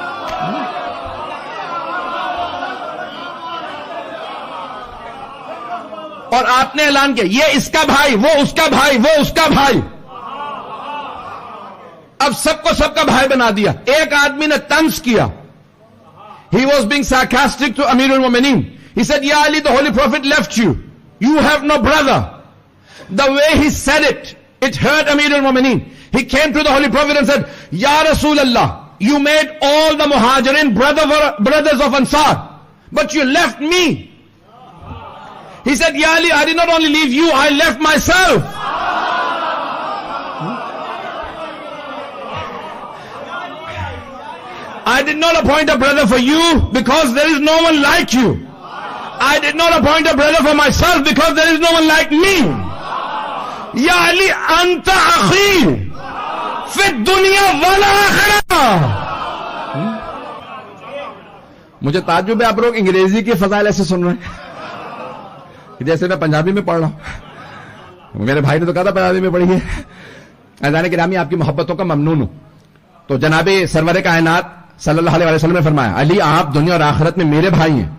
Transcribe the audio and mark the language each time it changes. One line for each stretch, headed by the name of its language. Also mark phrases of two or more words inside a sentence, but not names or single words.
Urdu: اور آپ نے اعلان کیا یہ اس کا بھائی، وہ اس کا بھائی، وہ اس کا بھائی۔ اب سب کو سب کا بھائی بنا دیا۔ ایک آدمی نے طنز کیا،
English: he was being sarcastic to
Arabic: أمير المؤمنين.
English: He said,
Arabic: يا علي,
English: the Holy Prophet left you. You have no brother. The way he said it, it hurt
Arabic: أمير المؤمنين.
English: He came to the Holy Prophet and said,
Arabic: يا رسول الله,
English: you made all the Muhajirin brothers of Ansar, but you left me. He said,
Arabic: يا علي,
English: I did not only leave you, I left myself. I did not appoint a brother for you because there is no one like you. I did not appoint a brother for myself because there is no one like me.
Arabic: يا علي، أنت أخي في الدنيا والآخرة.
Urdu: مجھے تعجب ہے آپ لوگ انگریزی کی فضائل ایسے سن رہے ہیں جیسے میں پنجابی میں پڑھ رہا ہوں۔ میرے بھائی نے تو کہا تھا پنجابی میں پڑھی ہے۔ عزیزان گرامی، آپ کی محبتوں کا ممنون ہوں۔ تو جناب سرور کائنات
Arabic: صلی اللہ علیہ وسلم
Urdu: نے فرمایا علی آپ دنیا اور آخرت میں میرے بھائی ہیں۔